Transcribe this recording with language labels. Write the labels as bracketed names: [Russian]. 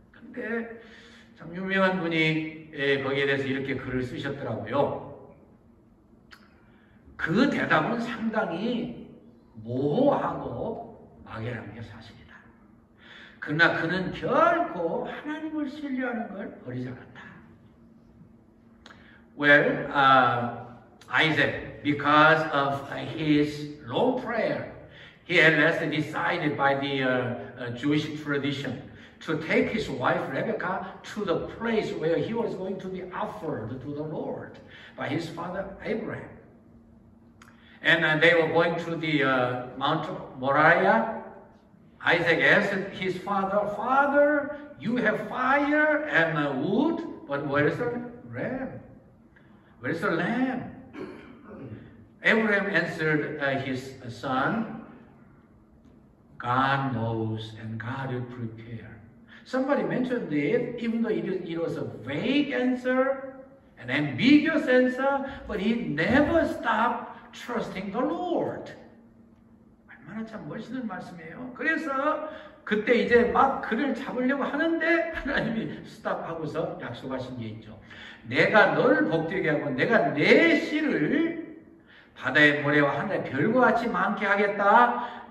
[Korean] 근데 참 유명한 분이 거기에 대해서 이렇게 글을 쓰셨더라고요. 그 대답은 상당히 모호하고 막연한 게 사실이다. 그러나 그는 결코 하나님을 신뢰하는 걸 버리지 않았다. [English] Well, Isaac, because of his long prayer, he had decided by the Jewish tradition to take his wife Rebecca to the place where he was going to be offered to the Lord by his father Abraham. And they were going to the Mount Moriah. Isaac asked his father, Father, you have fire and wood, but where is the ram? Where is the lamb? Abraham answered his son, God knows and God will prepare. Somebody mentioned it, even though it was a vague answer, an ambiguous answer, but he never stopped trusting the Lord. [Korean] 얼마나 참 멋있는 말씀이에요. 그래서 그때 이제 막 그를 잡으려고 하는데 하나님이 스탑하고서 약속하신 게 있죠. 내가 너를 복되게 하고 내가 내 씨를 바다의 모래와 하늘의 별과 같이 많게 하겠다.